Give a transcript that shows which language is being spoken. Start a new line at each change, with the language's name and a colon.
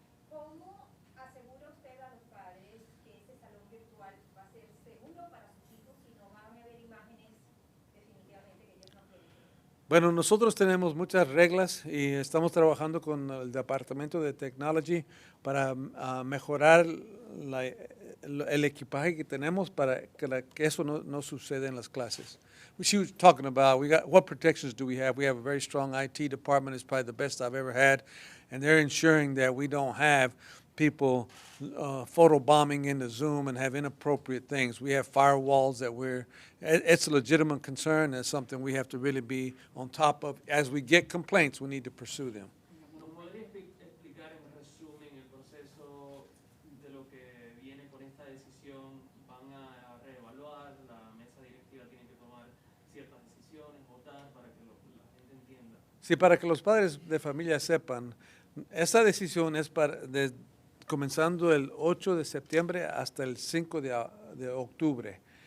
Spanish: ¿Cómo asegura usted a los padres que ese salón virtual va a ser seguro para sus hijos y no van a haber imágenes definitivamente que ellos no quieren? Bueno, nosotros tenemos muchas reglas y estamos trabajando con el Departamento de Technology para mejorar el equipaje que tenemos para que eso no suceda en las clases.
English: She was talking about what protections do we have? We have a very strong IT department. It's probably the best I've ever had, and they're ensuring that we don't have people photobombing into Zoom and have inappropriate things. We have firewalls that it's a legitimate concern. It's something we have to really be on top of. As we get complaints, we need to pursue them.
Spanish: ¿Nos podría explicar en resumen el proceso de lo que viene con esta decisión? ¿Van a reevaluar? ¿La mesa directiva tiene que tomar ciertas decisiones, votar para que la gente entienda? Sí, para que los padres de familia sepan, esta decisión es comenzando el 8 de septiembre hasta el 5 de octubre.